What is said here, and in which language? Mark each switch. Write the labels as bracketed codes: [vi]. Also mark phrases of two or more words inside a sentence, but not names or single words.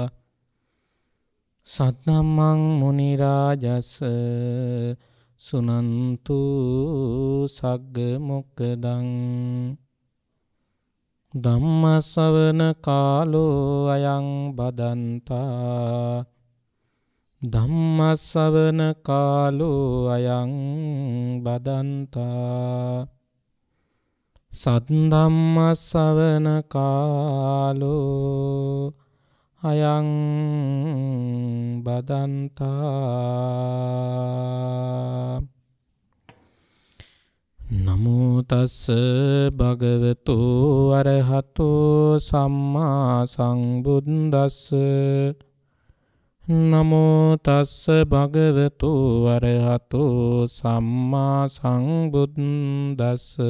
[pi] सद्धम्मं मुनिराजस्य सुनन्तु सग्गमुक्तदं धम्मश्रवण कालो अयं बदन्ता ධම්මස්සවන කාලෝ අයං බදන්තා සද්ධම්මස්සවන කාලෝ අයං බදන්තා නමෝ තස්ස භගවතෝ අරහතෝ සම්මා සම්බුද්දස්ස නමෝ තස්ස භගවතු අරහතෝ සම්මා සම්බුද්දස්ස